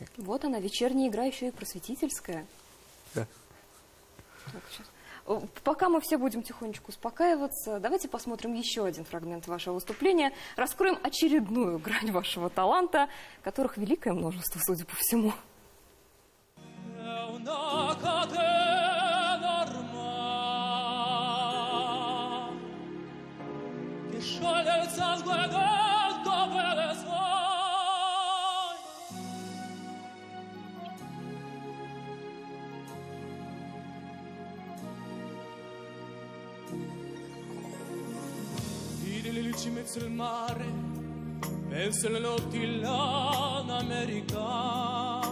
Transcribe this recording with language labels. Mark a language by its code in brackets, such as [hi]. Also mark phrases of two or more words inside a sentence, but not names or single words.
[ru] Вот она, вечерняя игра еще и просветительская. Да. Так, сейчас. Пока мы все будем тихонечко успокаиваться, давайте посмотрим еще один фрагмент вашего выступления, раскроем очередную грань вашего таланта, которых великое множество, судя по всему. [it] È una catena ormai che scioglie il sangue del dove le sai. Vidi le luci in mezzo al mare, penso alle notti là in America.